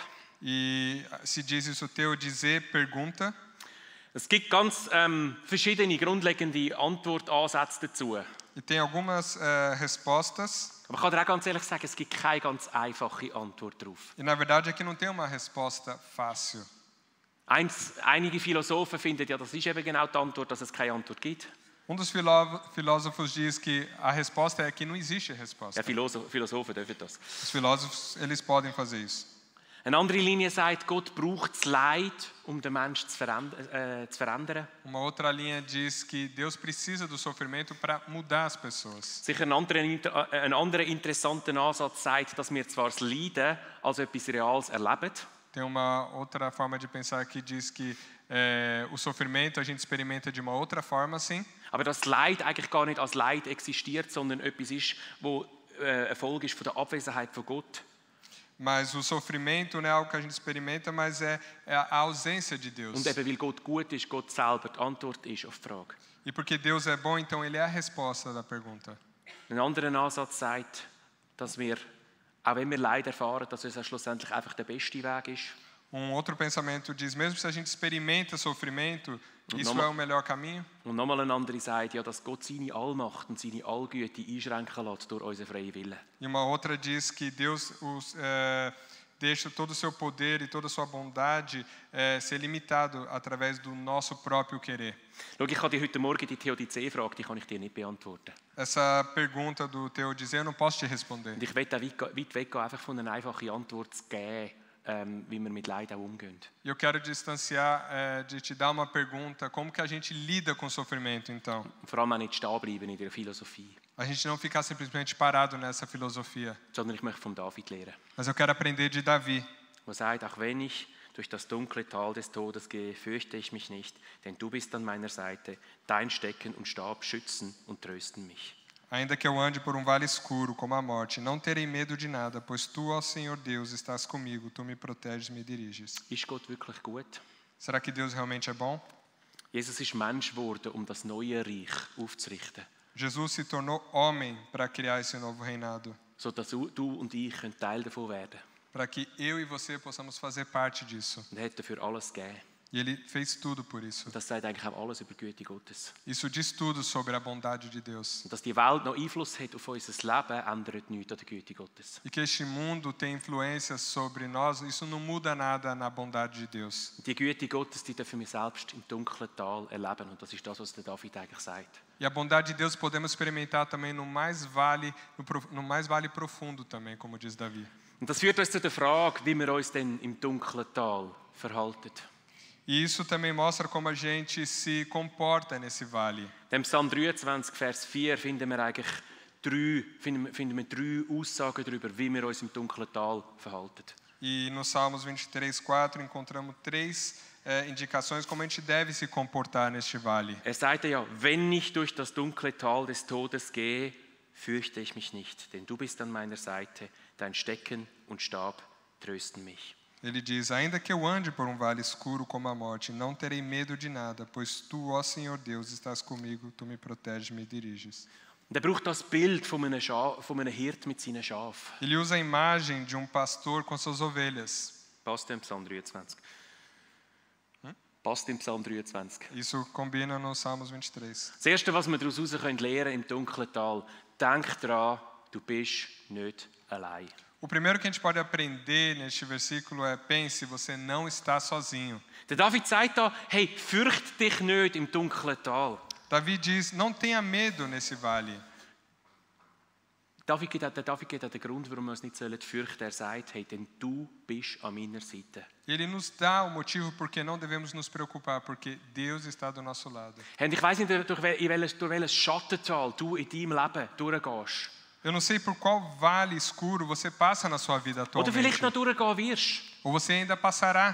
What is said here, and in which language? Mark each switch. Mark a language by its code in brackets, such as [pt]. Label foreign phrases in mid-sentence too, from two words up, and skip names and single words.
[pt] E se diz isso, Theodizee pergunta. [de] Es gibt ganz verschiedene grundlegende Antwortansätze dazu. [pt] E tem algumas respostas. [de] Aber ich kann dir auch ganz ehrlich sagen, es gibt keine ganz einfache Antwort darauf. [pt] E na verdade aqui não tem uma resposta fácil. [de] Einige Philosophen finden ja, das ist eben genau die Antwort, dass es keine Antwort gibt. [pt] Dos filósofos diz que a resposta é que não existe resposta. [de] Ja, Philosophen dürfen das. [pt] Os filósofos, eles podem fazer isso. [de] Eine andere Linie sagt, Gott braucht das Leid, um den Menschen zu verändern. [pt] Uma outra linha diz que Deus precisa do sofrimento para mudar as pessoas. [de] Sicher ein anderer interessanter Ansatz sagt, dass wir zwar das Leiden als etwas Reales erleben, [pt] Tem uma outra forma de pensar que diz que o sofrimento a gente experimenta de uma outra forma, sim. [de] aber dass das Leid eigentlich gar nicht als Leid existiert, sondern etwas ist, wo eine Folge ist von der Abwesenheit von Gott. [pt] Mas o sofrimento não é algo que a gente experimenta, mas é a ausência de Deus. [de] Und eben weil Gott gut ist, Gott selber die Antwort ist auf die Frage. [pt] E porque Deus é bom, então ele é a resposta da pergunta. [de] Ein anderer Ansatz sagt, dass wir, auch wenn wir Leid erfahren, dass es schlussendlich einfach der beste Weg ist. [pt] Outro pensamento diz, mesmo se a gente experimenta sofrimento, isso é o melhor caminho. [de] Und nochmal ein anderer sagt, ja, dass Gott seine Allmacht und seine Allgüte einschränken lässt durch unseren freien Willen. [pt] E uma outra diz que Deus deixa todo o seu poder e toda a sua bondade ser limitado através do nosso próprio querer. [de] Schau, ich kann dir heute Morgen die Theodizee-Frage, die kann ich dir nicht beantworten. [pt] Essa pergunta do Theodizee eu não posso te responder. [de] Und ich will auch weit weggehen, einfach von einer einfachen Antwort zu geben, wie wir mit Leid auch umgehen. [pt] Eu quero distanciar de te dar uma pergunta, como que a gente lida com o sofrimento, então? [de] Vor allem auch nicht stehen bleiben in der Philosophie, [pt] A gente não ficar simplesmente parado nessa filosofia. [de] sondern ich möchte von David lernen, [pt] Mas eu quero aprender de Davi, [de] der sagt, auch wenn ich durch das dunkle Tal des Todes gehe, fürchte ich mich nicht, denn du bist an meiner Seite, dein Stecken und Stab schützen und trösten mich. [pt] ainda que eu ande por vale escuro como a morte, não terei medo de nada, pois tu, ó Senhor Deus, estás comigo, tu me proteges e me diriges. [de] Ist Gott wirklich gut? [pt] Será que Deus realmente é bom? [de] Jesus ist Mensch geworden, um das neue Reich aufzurichten, [pt] Jesus se tornou homem para criar esse novo reinado, [de] sodass du und ich Teil davon werden können. [pt] para que eu e você possamos fazer parte disso. [de] Und er hat dafür alles gegeben. [pt] E ele fez tudo por isso. [de] Und das sagt eigentlich auch alles über die Güte Gottes. [pt] Isso diz tudo sobre a bondade de Deus. [de] Und dass die Welt noch Einfluss hat auf unser Leben, ändert nichts an der Güte Gottes. [pt] E que este mundo tem influência sobre nós, isso não muda nada na bondade de Deus. [de] Und die Güte Gottes, die dürfen wir selbst im dunklen Tal erleben. Und das ist das, was der David eigentlich sagt. [pt] E a bondade de Deus podemos experimentar também no mais vale profundo também, como diz Davi. [de] Und das führt uns zu der Frage, wie wir uns denn im dunklen Tal verhalten. [pt] E isso também mostra como a gente se comporta nesse vale. [de] Im Psalm 23, Vers 4 finden wir eigentlich drei Aussagen darüber, wie wir uns im dunklen Tal verhalten. [pt] E no Salmos 23:4 encontramos três indicações como a gente deve se comportar neste vale. [de] Sagt ja, wenn ich durch das dunkle Tal des Todes gehe, fürchte ich mich nicht, denn du bist an meiner Seite, dein Stecken und Stab trösten mich. [pt] Ele diz, ainda que eu ande por vale escuro como a morte, não terei medo de nada, pois tu, ó Senhor Deus, estás comigo, tu me proteges e me diriges. [de] Und braucht das Bild von einem Hirt mit seinen Schafen. [pt] Ele usa a imagem de pastor com suas ovelhas. [de] Passt im Psalm 23. Passt im Psalm 23. [pt] Isso combina no Salmos 23. [de] Das Erste, was wir daraus lernen können im dunklen Tal, denk daran, du bist nicht allein. [pt] O primeiro que a gente pode aprender neste versículo é: pense, você não está sozinho. [de] Der David sagt da, hey, fürcht dich nicht im dunklen Tal. [pt] Davi diz: não tenha medo nesse vale. [de] Der David gibt auch den Grund, warum wir uns nicht fürchten sollen. Er sagt, hey, denn du bist an meiner Seite. [pt] Ele nos dá o motivo porque não devemos nos preocupar, porque Deus está do nosso lado. [de] Hey, ich weiss nicht, durch welches Schattental du in deinem Leben durchgehst. [pt] Eu não sei por qual vale escuro você passa na sua vida [de] Oder vielleicht [pt] atualmente. [de] noch durchgehen wirst. [pt] Ou você ainda passará.